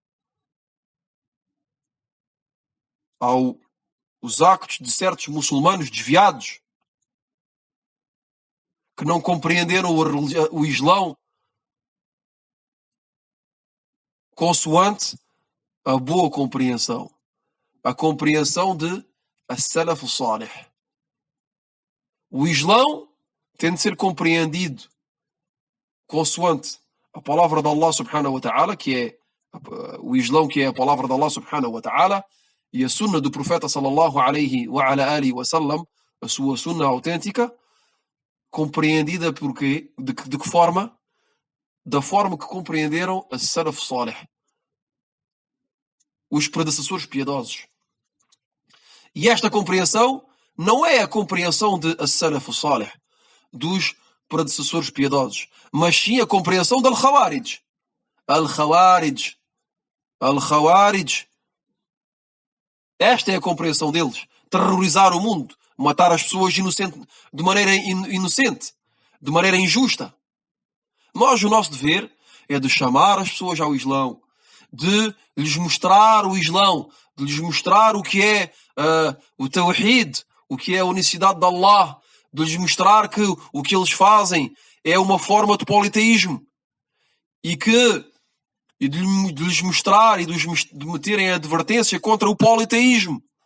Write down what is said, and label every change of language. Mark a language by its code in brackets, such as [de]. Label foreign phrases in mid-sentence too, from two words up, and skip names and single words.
[pt] aos actos de certos muçulmanos desviados que não compreenderam o Islão consoante a boa compreensão. A compreensão de [ar] السلف الصالح. [pt] O Islão tem de ser compreendido consoante a palavra de [ar] الله سبحانه وتعالى, [pt] que é o Islão, que é a palavra de [ar] الله سبحانه وتعالى, [pt] e a sunna do profeta [ar] صلى الله عليه وعلى آله وسلم, [pt] a sua sunna autêntica, compreendida por quê? De que forma? Da forma que compreenderam [ar] السلف الصالح, [pt] os predecessores piedosos. E esta compreensão não é a compreensão de [ar] السلف الصالح, [pt] dos predecessores piedosos, mas sim a compreensão de al-Khawarij. Al-Khawarij. Al-Khawarij. Esta é a compreensão deles. Terrorizar o mundo, matar as pessoas de maneira inocente, de maneira injusta. Nós, o nosso dever é de chamar as pessoas ao Islão, de lhes mostrar o Islão, de lhes mostrar o que é o Tawhid, o que é a unicidade de Allah, de lhes mostrar que o que eles fazem é uma forma de politeísmo e de lhes mostrar e de meterem a advertência contra o politeísmo.